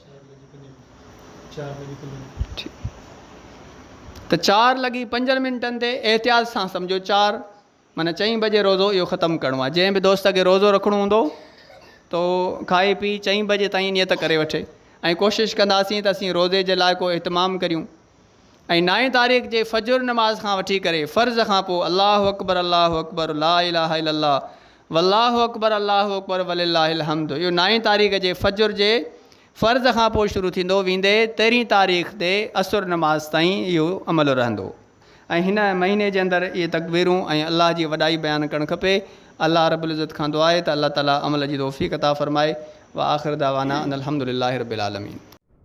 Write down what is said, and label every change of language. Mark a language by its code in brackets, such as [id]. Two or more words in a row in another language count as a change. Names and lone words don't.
[sd] त 4:05 ते एहतियात सां सम्झो 4 माना 4 बजे रोज़ो इहो ख़तमु करिणो आहे। जंहिं बि दोस्त खे रोज़ो रखिणो हूंदो त खाई पी 4 बजे ताईं नियत करे वठे ऐं कोशिशि कंदासीं त असीं रोज़े जे लाइ को एहतमाम करियूं। ऐं 9 तारीख़ जे फजर नमाज़ खां वठी करे फ़र्ज़ खां पोइ [ar] الله أكبر لا إله إلا الله والله أكبر ولله الحمد, [sd] इहो 9 तारीख़ जे फजर जे फ़र्ज़ खां पोइ शुरू थींदो, वेंदे 13 तारीख़ ते असुर नमाज़ ताईं इहो अमल रहंदो। ऐं हिन महीने जे अंदरि इहे तकबीरूं ऐं अलाह जी वॾाई बयानु करणु खपे। अलाह रब्बुल इज़्ज़त खां दुआ आहे त अल्लाह ताला अमल जी तौफ़ीक़ अता फ़रमाए। [ar] وآخر دعوانا أن الحمد لله رب العالمين.